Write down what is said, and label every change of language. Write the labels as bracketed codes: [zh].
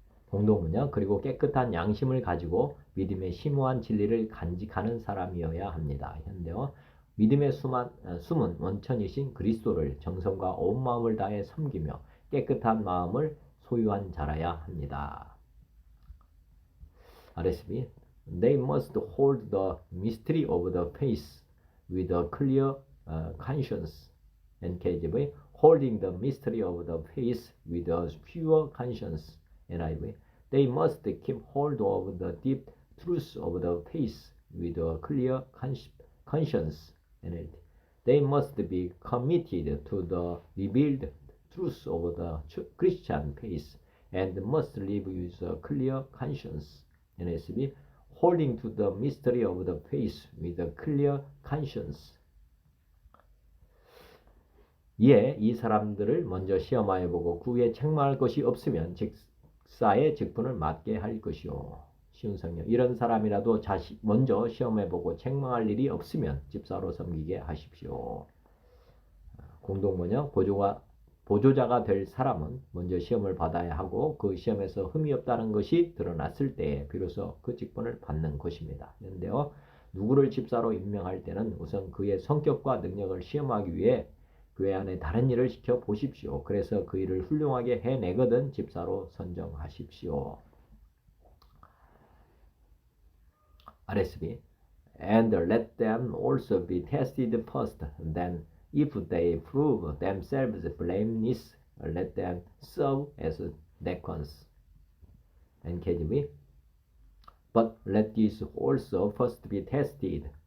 [ko] 공동문역 그리고 깨끗한 양심을 가지고 믿음의 심오한 진리를 간직하는 사람이어야 합니다. 현대어 믿음의 숨은 원천이신 그리스도를 정성과 온 마음을 다해 섬기며 깨끗한 마음을 소유한 자라야 합니다. [en] RSB They must hold the mystery of the faith with a clear conscience. NKJV Holding the mystery of the faith with a pure conscience. NIV They must keep hold of the deep truths of the faith with a clear conscience. NLT They must be committed to the revealed truths of the Christian faith and must live with a clear conscience. NSB Holding to the mystery of the faith with a clear conscience. [ko] 이에 이 사람들을 먼저 시험하여 보고 그 후에 책망할 것이 없으면 직사의 직분을 맡게 할 것이요. 쉬운 성경 이런 사람이라도 먼저 시험해 보고 책망할 일이 없으면 집사로 섬기게 하십시오. 공동번역 보조자가 될 사람은 먼저 시험을 받아야 하고 그 시험에서 흠이 없다는 것이 드러났을 때에 비로소 그 직분을 받는 것입니다. 그런데요, 누구를 집사로 임명할 때는 우선 그의 성격과 능력을 시험하기 위해 교회 안에 다른 일을 시켜 보십시오. 그래서 그 일을 훌륭하게 해내거든 집사로 선정하십시오. [en] RSB And let them also be tested first, then if they prove themselves blameless, let them serve as deacons. NKJV But let these also first be tested,